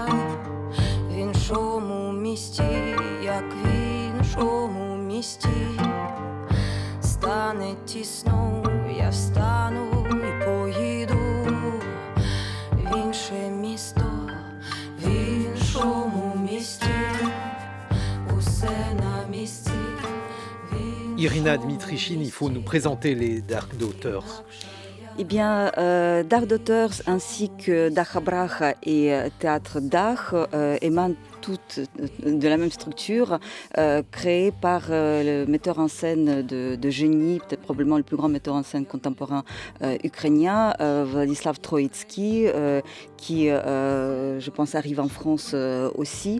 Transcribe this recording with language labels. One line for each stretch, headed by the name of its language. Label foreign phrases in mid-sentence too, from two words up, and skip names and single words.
Ukrainian: В іншому місті, як в іншому місті, стане тісно, я встану і поїду в інше місто, в іншому місті, усе на місці.
French: Irina Dmitrichine, il faut nous présenter les Dark Daughters. Eh bien, Dark Daughters ainsi que Dacha Bracha et Théâtre Dach émanent toutes de la même structure, créée par le metteur en scène de génie, peut-être probablement le plus grand metteur en scène contemporain ukrainien, Vladislav Troïtsky, qui, je pense, arrive en France aussi.